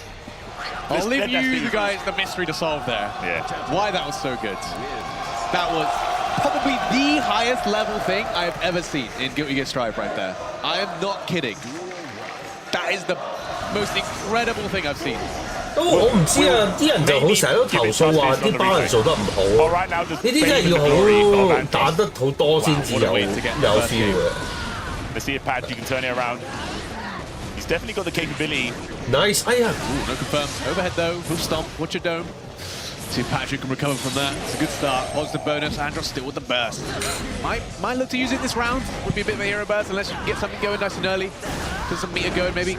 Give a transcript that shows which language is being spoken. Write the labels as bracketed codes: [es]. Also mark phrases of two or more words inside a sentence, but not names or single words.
[en] I'll leave you guys the mystery to solve there. Yeah. Why that was so good. That was probably the highest level thing I've ever seen in Guilty Gear Strive right there. I am not kidding. That is the most incredible thing I've seen. [yue] 我唔知啊，啲人就好成日都投訴話啲包人做得唔好。 [en] All right, now just [yue] 呢啲真係要好打得好多先至有 feel 嘅。 [en] Let's see if Pat you can turn it around. He's definitely got the capability. Nice，哎呀， Ooh, no confirm. Overhead though, full stomp, watch your dome. See if Patrick can recover from that. It's a good start. Positive bonus. Andros still with the burst. Might look to use it this round. Would be a bit of a hero burst unless you can get something going nice and early. Get some meter going maybe.